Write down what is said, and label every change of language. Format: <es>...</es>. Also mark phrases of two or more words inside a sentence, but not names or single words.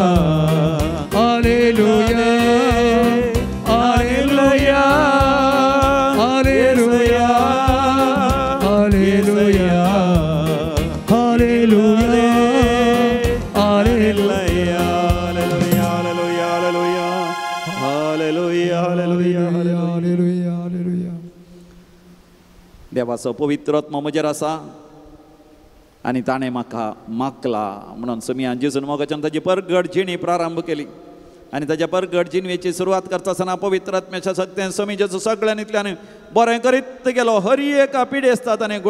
<kn>ಹಾಲೆಲೂಯಾ ಹಾಲೆಲೂಯಾ ಹಾಲೆಲೂಯಾ ಹಾಲೆಲೂಯಾ ಹಾಲೆಲೂಯಾ ಹಾಲೆಲೂಯಾ ಹಾಲೆಲೂಯಾ ಹಾಲೆಲೂಯಾ ಹಾಲೆಲೂಯಾ ಹಾಲೆಲೂಯಾ</kn> <kok>देवाचो पवित्र आत्मा म्हजेर आसा आनी ताणें म्हाका मागला म्हणून समियान जेजून मोगाच्यान ताची परगट जिणी प्रारंभ केली आनी ताच्या परगट जिणवेची सुरवात करता आसतना पवित्र आत्म्याच्या शक्तीन समी जेजू सगळ्यांनीतल्यान बरें करीत गेलो हर एका पिडेस्ता ताणें गूण</kok>